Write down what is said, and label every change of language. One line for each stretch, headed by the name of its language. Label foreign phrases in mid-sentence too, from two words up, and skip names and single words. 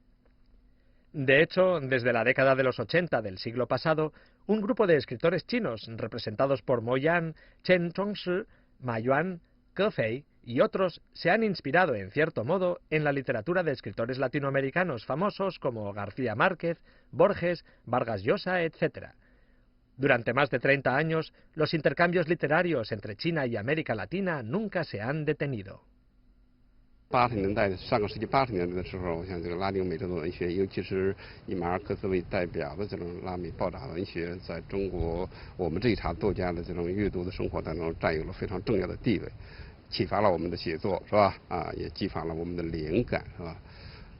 Spanish: De hecho, desde la década de los 80 del siglo pasado, un grupo de escritores chinos representados por Mo Yan, Chen Chongshi, Ma Yuan, Ke Fei y otros se han inspirado en cierto modo en la literatura de escritores latinoamericanos famosos como García Márquez, Borges, Vargas Llosa, etc. Durante más de 30 años, los intercambios literarios entre China y América Latina nunca se han detenido.
Chinese: 80 年代上个世纪80年代的时候，我想这个拉丁美洲的文学，尤其是以马尔克斯为代表的这种拉美爆炸文学，在中国我们这一茬作家的这种阅读的生活当中占有了非常重要的地位，启发了我们的写作，是吧？也激发了我们的灵感，是吧？